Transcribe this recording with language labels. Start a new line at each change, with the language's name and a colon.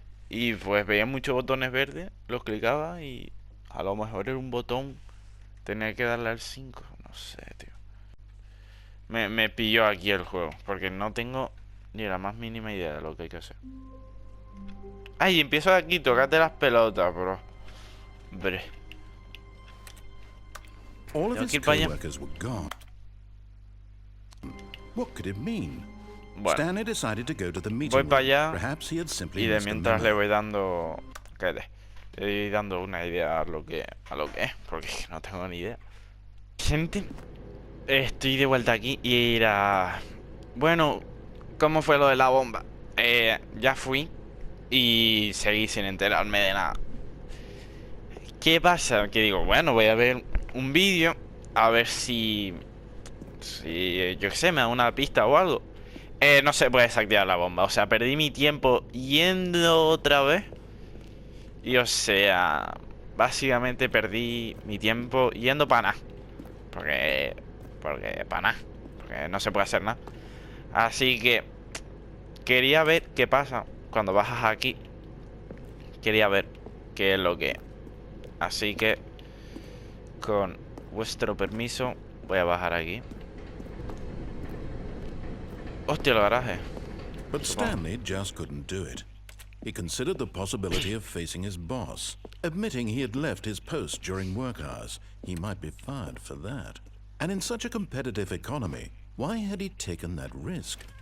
Spanish: Y pues veía muchos botones verdes, los clicaba y a lo mejor era un botón, tenía que darle al 5, no sé, tío. Me pilló aquí el juego, porque no tengo ni la más mínima idea de lo que hay que hacer. Ay, empiezo de aquí, tócate las pelotas, bro. Hombre.
English: All of his co-workers were gone. What could it mean?
Spanish: Bueno,
English: Stanley decided to go to the meeting.
Spanish: Voy para allá
English: Perhaps he had simply
Spanish: y de
English: missed the
Spanish: mientras
English: memo.
Spanish: le voy dando, le voy dando una idea a lo que es, porque no tengo ni idea. Gente, estoy de vuelta aquí y era... Bueno, ¿cómo fue lo de la bomba? Ya fui y seguí sin enterarme de nada. ¿Qué pasa? Que digo, bueno, voy a ver un vídeo a ver si yo qué sé, me da una pista o algo. No se puede desactivar la bomba. O sea, perdí mi tiempo yendo otra vez. Y o sea, básicamente perdí mi tiempo yendo para nada. Porque para nada. Porque no se puede hacer nada. Así que quería ver qué pasa cuando bajas aquí. Quería ver qué es lo que es. Así que con vuestro permiso voy a bajar aquí. Hostia, el garaje.
English: But Stanley just couldn't do it. He considered the possibility of facing his boss, admitting he had left his post during work hours. He might be fired for that. And in such a competitive economy, why had he taken that risk?